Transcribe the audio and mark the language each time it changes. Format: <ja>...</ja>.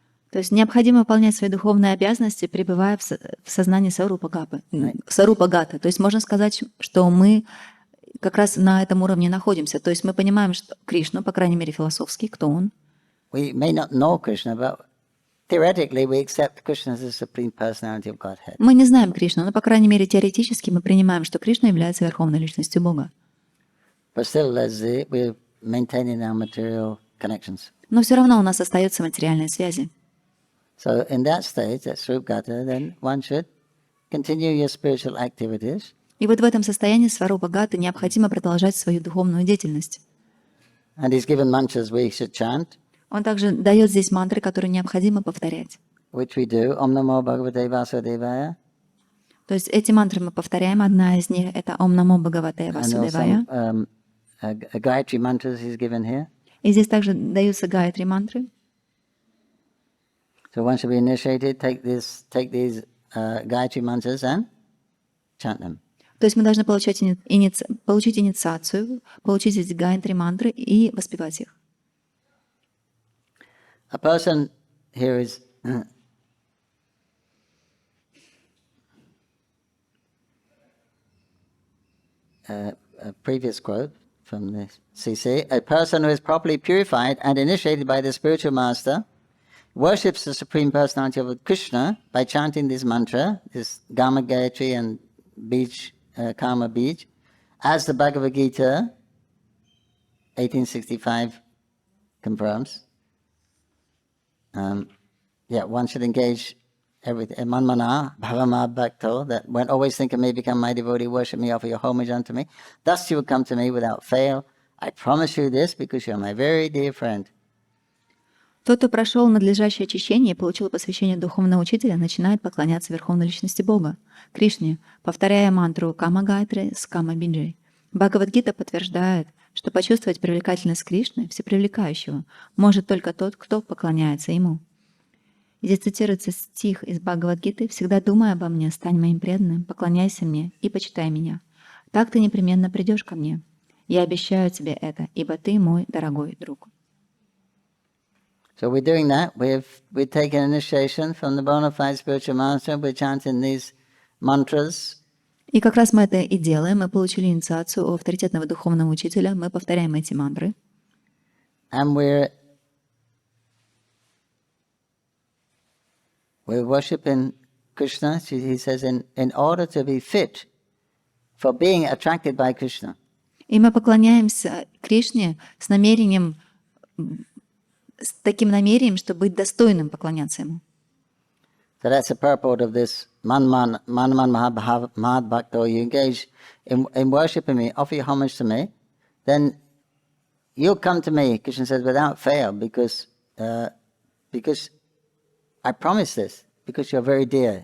<ru>То есть необходимо выполнять свои духовные обязанности, пребывая в сознании Сарупагата. То есть можно сказать, что мы как раз на этом уровне находимся. То есть мы понимаем, что Кришну, по крайней мере философски, кто он.</ru> <en>We may not know Krishna, but theoretically we accept Krishna as the supreme personality of Godhead.</en> <ru>Мы не знаем Кришну, но, по крайней мере, теоретически мы принимаем, что Кришна является верховной личностью Бога.</ru> <en>But still, we're maintaining our material connections.</en> <ru>Но все равно у нас остаются материальные связи.</ru> <en>So in that stage, that Swarupgata, then one should continue your spiritual activities.</en> <ru>И вот в этом состоянии Сварупагаты необходимо продолжать свою духовную деятельность.</ru> <en>And he's given mantras we should chant.</en> <ru>Он также дает здесь мантры, которые необходимо повторять.</ru> <en>Which we do.</en> <sa>Om Namo Bhagavate Vasudevaya.</sa> <ru>То есть эти мантры мы повторяем. Одна из них — это</ru> <sa>Om Namo Bhagavate Vasudevaya.</sa> <en>And also Gayatri mantras is given here.</en> <ru>И здесь также даются Гайатри мантры.</ru> <en>So one should be initiated, take these Gayatri mantras and chant them.</en> <ru>То есть мы должны получить инициацию, получить эти Гайатри мантры и воспевать их.</ru> <en>A person here is a previous quote from the CC. A person who is properly purified and initiated by the spiritual master worships the Supreme Personality of Krishna by chanting this mantra, this Gama Gayatri and Bij, Karma Bij, as the Bhagavad Gita 1865 confirms. One should engage everything.</en> <sa>Manmana, bhavama bhakto,</sa> <en>that when always think of me, become my devotee, worship me, offer your homage unto me. Thus you will come to me without fail. I promise you this because you are my very dear friend.</en> <ru>Тот, кто прошел надлежащее очищение и получил посвящение духовного учителя, начинает поклоняться Верховной Личности Бога, Кришне, повторяя мантру Кама Гайтри с Кама Биджей. Бхагавад-гита подтверждает, что почувствовать привлекательность Кришны, всепривлекающего, может только тот, кто поклоняется Ему. Здесь цитируется стих из Бхагавад-гиты: «Всегда думай обо мне, стань моим преданным, поклоняйся мне и почитай меня. Так ты непременно придешь ко мне. Я обещаю тебе это, ибо ты мой дорогой друг».</ru> <en>So we're doing that. We've taken initiation from the bona fide spiritual master. We're chanting these mantras.</en> <ru>И как раз мы это и делаем. Мы получили инициацию у авторитетного духовного учителя. Мы повторяем эти мантры.</ru> <en>And we're worshiping Krishna. He says, in order to be fit for being attracted by Krishna.</en> <ru>И мы поклоняемся Кришне с намерением, с таким намерением, чтобы быть достойным поклоняться Ему.</ru> <en>So that's the purport of this Manman Mahad Bhakto. You engage in worshiping me, offer your homage to me, then you'll come to me, Krishna says, without fail, because I promise this, because you're very dear.</en>